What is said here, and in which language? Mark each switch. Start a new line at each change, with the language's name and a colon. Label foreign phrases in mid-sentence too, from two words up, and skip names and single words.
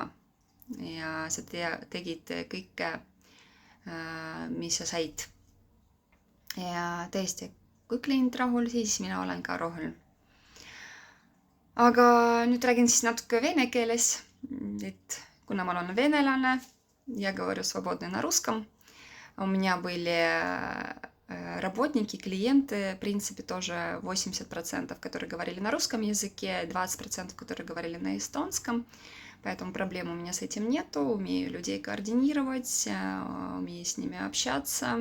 Estonian: Ja sa tegid kõike, mis sa said. Ja tõesti, kui klient rahul, siis mina olen ka rahul. Aga nüüd räägin siis natuke vene keeles, et kuna ma olen venelane,
Russian: я говорю свободно на русском. У меня были работники, клиенты, в принципе, тоже 80%, которые говорили на русском языке, 20%, которые говорили на эстонском. Поэтому проблем у меня с этим нету. Умею людей координировать, умею с ними общаться.